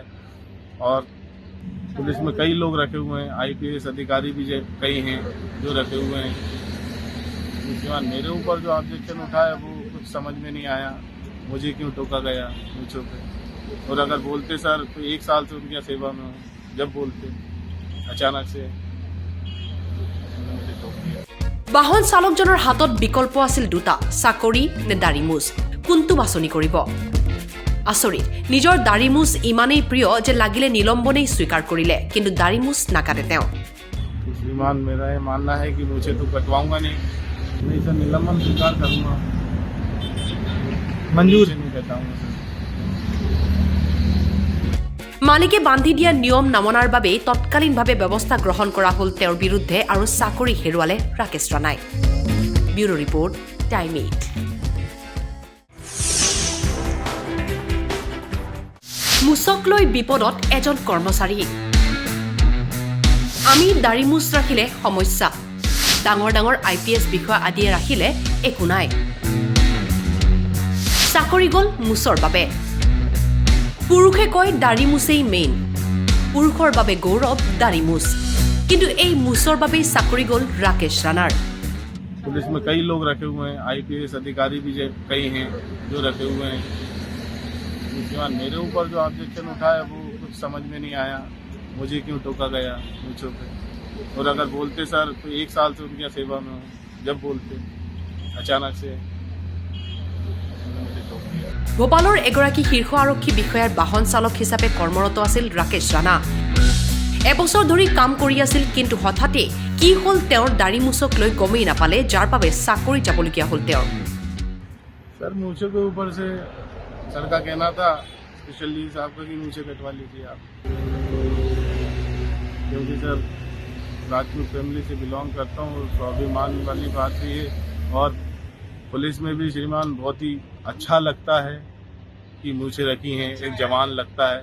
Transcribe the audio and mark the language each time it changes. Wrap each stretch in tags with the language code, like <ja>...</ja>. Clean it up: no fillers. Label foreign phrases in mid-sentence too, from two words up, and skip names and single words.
<hi>और पुलिस में कई लोग रखे हुए हैं, IPS अधिकारी भी कई हैं जो रखे हुए हैं। उसके बाद मेरे ऊपर जो ऑब्जेक्शन उठाया वो कुछ समझ में नहीं आया, मुझे क्यों टोका गया मुझे पे। और अगर बोलते सर तो 1 साल से उनकी सेवा में हूँ, जब बोलते अचानक से मुझे टोक दिया।</hi> <as>বাহন চালকজনৰ হাতত বিকল্প আছিল দুটা, চাকৰি নে দাড়ি মুছ, কোনটো বাছনি কৰিব? আচৰিত, নিজৰ দাড়ি মুছ ইমানেই প্ৰিয় যে লাগিলে নিলম্বনেই স্বীকাৰ কৰিলে, কিন্তু দাড়ি মুছ নাকাটে তেওঁ।</as> <hi>श्रीमान मेरा ये मानना है कि मुझे तो कटवाऊंगा नहीं सर, निलंबन स्वीकार करूंगा, मंजूर नहीं करता हूँ सर।</hi> <as>মালিকে বান্ধি দিয়া নিয়ম নামনাৰ বাবে তৎকালীনভাৱে ব্যৱস্থা গ্ৰহণ কৰা হ'ল তেওঁৰ বিৰুদ্ধে, আৰু চাকৰি হেৰুৱালে ৰাকেশ ৰাণাই। ব্যুৰো ৰিপৰ্ট, টাইম 8। মুছক লৈ বিপদত এজন কৰ্মচাৰী। আমি দাড়ি মুছ ৰাখিলে সমস্যা, ডাঙৰ ডাঙৰ IPS বিষয়া আদিয়ে ৰাখিলে একো নাই। চাকৰি গ'ল মুছৰ বাবে। পুৰুষে কয় দাড়ি মুছেই মেইন, পুৰুষৰ বাবে গৌৰৱ দাড়ি মুছ, কিন্তু এই মুছৰ বাবেই চাকৰি গ'ল ৰাকেশ ৰাণাৰ।</as> <hi>पुलिस में कई लोग रखे हुए हैं, IPS अधिकारी भी कई हैं जो रखे हुए हैं। उसके बाद मेरे ऊपर जो ऑब्जेक्शन उठाया वो कुछ समझ में नहीं आया, मुझे क्यों टोका गया मुझे पे। और अगर बोलते सर तो 1 साल से उनकी सेवा में हूँ, जब बोलते अचानक से मुझे टोक दिया।</hi> <as>ভোপালৰ এগৰাকী শীৰ্ষ আৰক্ষী বিষয়াৰ বাহন চালক হিচাপে কৰ্মৰত আছিল ৰাকেশ ৰাণা। এবছৰ ধৰি কাম কৰি আছিল, কিন্তু হঠাতে কি হ'ল তেওঁৰ দাড়ি মুছক লৈ গমেই নাপালে, যাৰ বাবে চাকৰি যাবলগীয়া হ'ল তেওঁৰ।</as> <hi>सर मूछे के ऊपर से सर का कहना था स्पेशली साहब का कि मूछे कटवा लीजिए आप, क्योंकि सर राजपूत फैमिली से बिलोंग करता हूँ। स्वाभिमान वाली बात भी है और पुलिस में भी श्रीमान बहुत ही अच्छा लगता है कि मूछे रखी हैं, एक जवान लगता है।</hi>